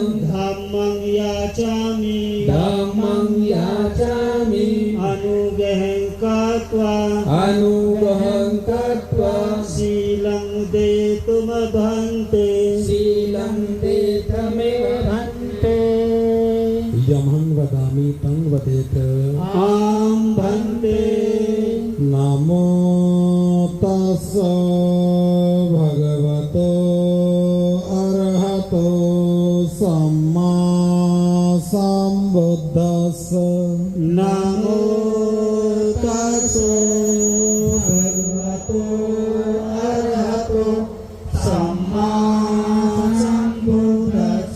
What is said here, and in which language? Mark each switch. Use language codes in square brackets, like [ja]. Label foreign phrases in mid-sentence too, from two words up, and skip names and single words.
[pi] धम्मं याचामि अनुग्रहं कृत्वा शीलं देत मे भान्ते यमहं वदामि तं वदेत आं भन्ते नमो तस्स भगवतो अरहतो सम्मा सम्बुद्धस्स नमो तस्स भगवतो अरहतो सम्मा सम्बुद्धस्स